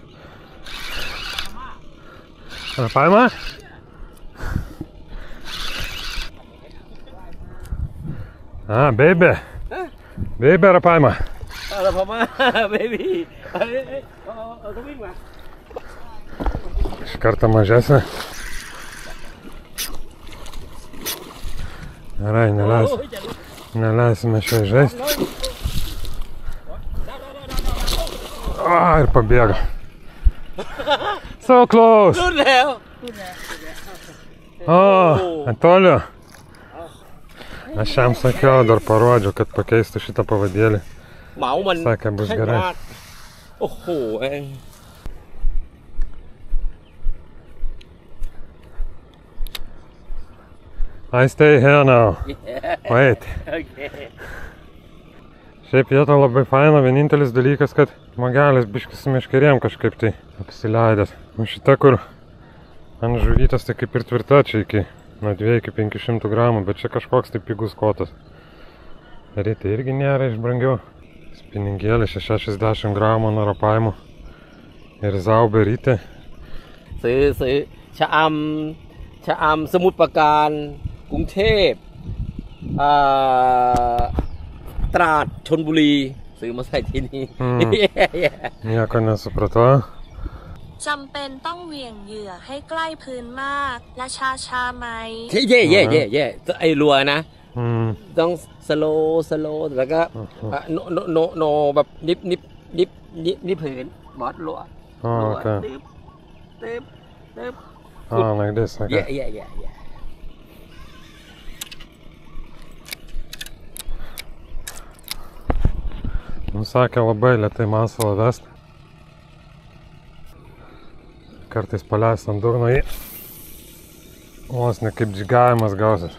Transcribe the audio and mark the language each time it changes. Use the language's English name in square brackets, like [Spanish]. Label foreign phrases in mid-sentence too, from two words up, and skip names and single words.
[Lithuanian] Ar paima? Baby. Baby, ar paima? [Thai] เราพม่า baby เขาวิ่งมา [Lithuanian] Iš karto mažesnė. Gerai, neleisime šio žaisti. Ir pabėga. [English] So close. [Thai] รุ่นแล้ว [Lithuanian] Antolio. Aš jam sakiau, dar parodžiau, kad pakeistų šitą pavadėlį. [Thai] เหมามัน [Lithuanian] Sakė, bus gerai. [Thai] โอ้โห [English] I stay here now. Wait. Okay. [Lithuanian] Šiaip vieta labai faina, vienintelis dalykas, kad magelis biškis su meškerėm kažkaip tai apsileidęs. O šita, kur ant žuvytės, tai kaip ir tvirta čia iki nuo 2 iki 500 gramų, bet čia kažkoks tai pigus kotas. Rytai irgi nėra iš brangiau. Spiningėlė 60 gramų nuo rapavimo. Ir zaubė rytai. [Thai] ซื้อชะอำสมุทรปราการกรุงเทพตราดชลบุรีซื้อมาใส่ที่นี่ [Lithuanian] Nieko nesupratau. [Thai] จำเป็นต้องเหวี่ยงเหยื่อให้ใกล้พื้นมากและช้าๆไหม เย่ไอ้รัวนะ ต้องสโลว์แล้วก็โนแบบนิบผืนบอสรัว [English] Okay. [Thai] ตึ๊บ [English] Like this, okay. Yeah. [Lithuanian] Sakė labai lėtai masalą vest. Kartais paleist ant dugno jį. Vos ne kaip džigavimas gausis.